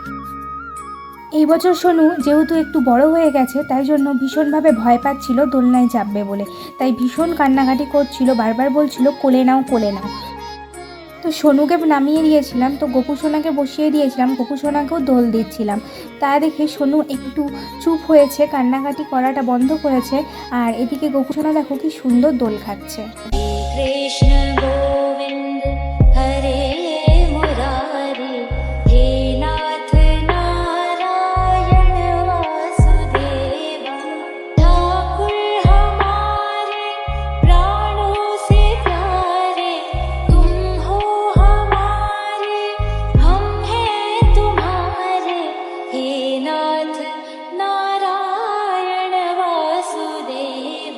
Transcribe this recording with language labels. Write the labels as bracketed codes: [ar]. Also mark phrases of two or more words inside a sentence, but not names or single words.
[bn] এই বছর সোনু যেহেতু একটু বড় হয়ে গেছে, তাই জন্য ভীষণভাবে ভয় পাচ্ছিল দোলনায় চাপবে বলে, তাই ভীষণ কান্নাকাটি করছিল, বারবার বলছিল কোলে নাও কোলে নাও। তো সোনুকে নামিয়ে দিয়েছিলাম, তো গপু সোনাকে বসিয়ে দিয়েছিলাম, গপু সোনাকেও দোল দিচ্ছিলাম। তা দেখে সোনু একটু চুপ হয়েছে, কান্নাকাটি করাটা বন্ধ করেছে, আর এদিকে গপু সোনা দেখো কি সুন্দর দোল খাচ্ছে। [hi] कृष्ण गोविंद हरे मुरारी, हे नाथ नारायण वासुदेव। ठाकुर हमारे प्राणों से प्यारे, तुम हो हमारे, हम हैं तुम्हारे, हे नाथ नारायण वासुदेव।